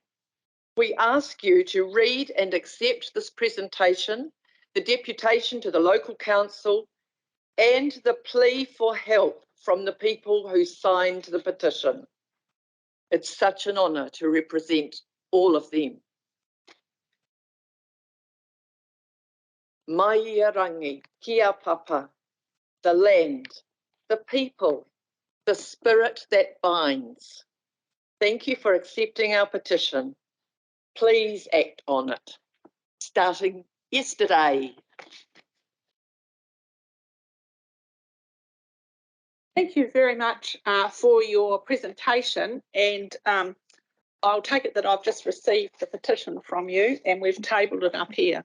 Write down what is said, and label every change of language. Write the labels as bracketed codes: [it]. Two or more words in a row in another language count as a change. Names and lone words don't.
[en] We ask you to read and accept this presentation, the deputation to the local council, and the plea for help from the people who signed the petition. It's such an honour to represent all of them. [mi] Mai rangi, kia papa, [en] the land, the people, the spirit that binds. Thank you for accepting our petition. Please act on it, starting yesterday. Thank you very much for your presentation, and I'll take it that I've just received the petition from you and we've tabled it up here.